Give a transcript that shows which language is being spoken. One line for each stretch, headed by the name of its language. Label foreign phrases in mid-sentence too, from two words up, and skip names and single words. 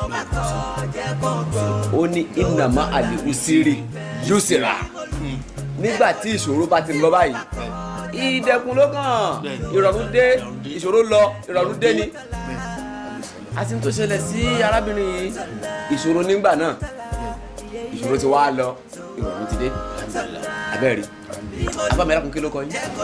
Yoruba: ó ní
Arabic: إنما العسر يسرا
Yoruba: nígbà tí ìṣòro bá ti lọ báyìí ìdẹ̀kùn ló kàn ìrọ̀rùn dé ìṣòro lọ ìrọ̀rùn dé ni àti tó ṣẹlẹ̀ sí arábìnrin yìí ìṣòro nígbà náà ìṣòro ti wá lọ ìrọ̀rùn ti dé abẹ́rẹ́ abámẹ́rẹ́ kún kí ló kọ yín.